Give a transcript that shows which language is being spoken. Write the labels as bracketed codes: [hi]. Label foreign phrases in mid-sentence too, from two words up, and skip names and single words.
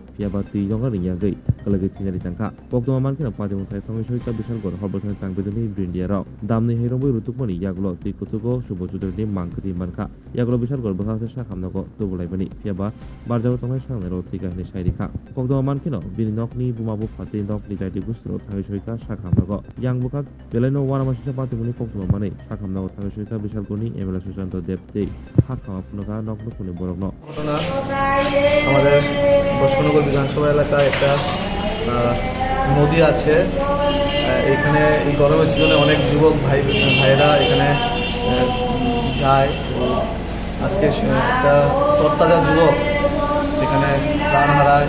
[trp] Piaba Tiyokna Ringya Gei Kwlwgwi Thinari Tangka Oktomo Mankina Patyong Thwikha Soika Bishalkor Horbolkhani Tangbedoni Brindiarok Damni Heirongbai Rutukmani Yagulo Twikutuko Subo Chaudhuri Mangkati Manka Yagulo Bishalkor Bangladesh Shakamnago Tubulaibani Piaba Barjao Tongai Shangnero Thwikha Hini Shairikha Oktomo Mankino Bini Nokni Bumabu Phati Nokni Jaiti Gustro Thangwi Soika Shakamnago Yang Bukat Belaino Wanamasisa Patimuni Oktomo Mane Shakamnago Thangwi Soika Bishalkorni Emela Susanto Debte Hakama Punaga Nokno Kuni Borogno [bn] আমাদের বৈষ্ণবনগর বিধানসভা এলাকায় একটা নদী আছে। এখানে এই গরমের সিজনে অনেক যুবক ভাইরা এখানে যায়। আজকে একটা তরতাজা যুবক এখানে প্রাণ হারায়।